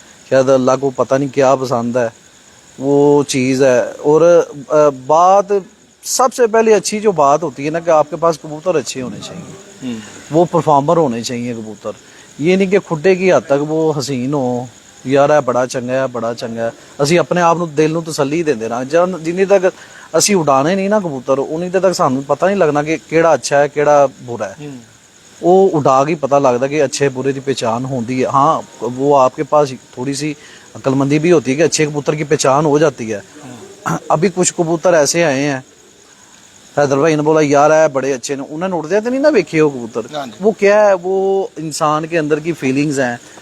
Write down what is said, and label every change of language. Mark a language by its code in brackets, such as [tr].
[hi] शायद अल्लाह को पता नहीं क्या पसंद है वो चीज़ है। और बात सबसे पहले अच्छी जो बात होती है ना कि आपके पास कबूतर अच्छे होने चाहिए, वो परफॉर्मर होने चाहिए कबूतर। ये नहीं कि खुड्डे की हद तक वो हसीन हो, यार है बड़ा चंगा है, बड़ा चंगा है। [pa] ਅਸੀਂ ਆਪਣੇ ਆਪ ਨੂੰ ਦਿਲ ਨੂੰ ਤਸੱਲੀ ਦਿੰਦੇ ਰਹਾਂ। ਜਿੰਨੀ ਤੱਕ ਅਸੀਂ ਉਡਾਣੇ ਨਹੀਂ ਨਾ ਕਬੂਤਰ, ਉਨੀ ਤੱਕ ਸਾਨੂੰ ਪਤਾ ਨਹੀਂ ਲੱਗਣਾ ਕਿ ਕਿਹੜਾ ਅੱਛਾ ਹੈ ਕਿਹੜਾ [hi] बुरा है। वो उड़ा के पता लगता कि अच्छे बुरे की पहचान होती है। हाँ, वो आपके पास थोड़ी सी अक्लमंदी भी होती है कि अच्छे कबूतर की पहचान हो जाती है। अभी कुछ कबूतर ऐसे आए हैं, हैदर भाई ने बोला यार है [pa] बड़े अच्छे ने, उन्होंने उड़ते तो नहीं ना वेखे हो [hi] कबूतर। वो क्या है, वो इंसान के अंदर की फीलिंग्स हैं,